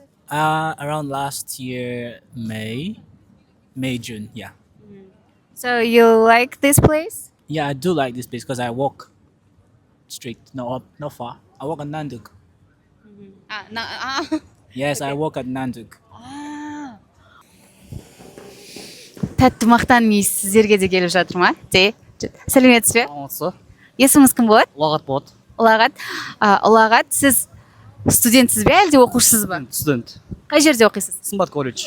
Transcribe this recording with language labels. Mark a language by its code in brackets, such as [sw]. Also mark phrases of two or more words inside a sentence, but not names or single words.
[en] Around last year, May, June, yeah. So you like this place? Yeah, I do like this place because I walk straight, no up, not far. I walk at Nanduk. Yes, I walk at Nanduk. [kk] Тәтті мақтан иісі сіздерге де келіп жатыр ма? Сәлеметсіз бе? Саламатсыз ба? Есіміңіз кім болады? Ұлағат болады. Ұлағат. Ұлағат, сіз студентсіз бе әлде оқушысыз ба? Студент. Қай жерде оқисыз? Сымбат колледж.